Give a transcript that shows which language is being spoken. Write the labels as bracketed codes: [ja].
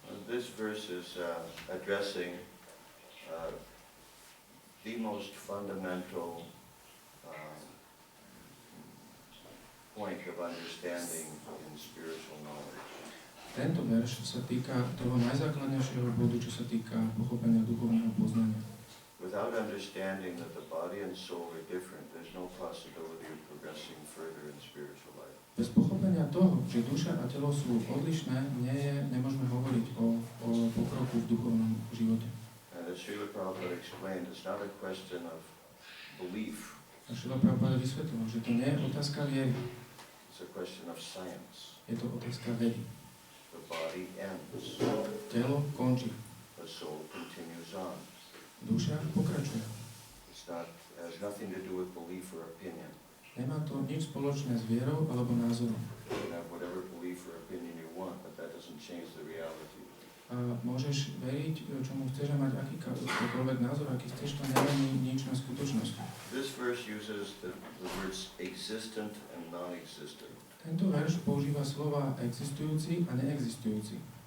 [en] This verse is addressing the most fundamental point of understanding in spiritual knowledge. [sk] Tento verš sa týka toho najzákladnejšieho bodu, čo sa týka pochopenia duchovného poznania. [en] Without understanding that the body and soul are different, there's no possibility of progressing further in spiritual life. [sk] Bez pochopenia toho, že duša a telo sú odlišné, nemôžeme hovoriť o pokroku v duchovnom živote. [en] And as Srila Prabhupada explained, it's not a question of belief. [sk] A Srila Prabhupada vysvetlil, že to nie je otázka viery. [en] It's a question of science. [sk] Je to otázka vedy. [en] The body ends. [sk] Telo končí. [en] The soul continues on. [sk] Duša pokračuje. [en] It has nothing to do with belief or opinion. [sk] Nemá to nič spoločné s vierou alebo názorom. [en] You can have whatever belief or opinion you want, but that doesn't change the reality. [sk] A môžeš veriť, čomu chceš a mať akýkoľvek názor, aký chceš, to nemení nič na skutočnosti. [en] This verse uses the words existent and non-existent. [sk] Tento verš používa slova existujúci a neexistujúci.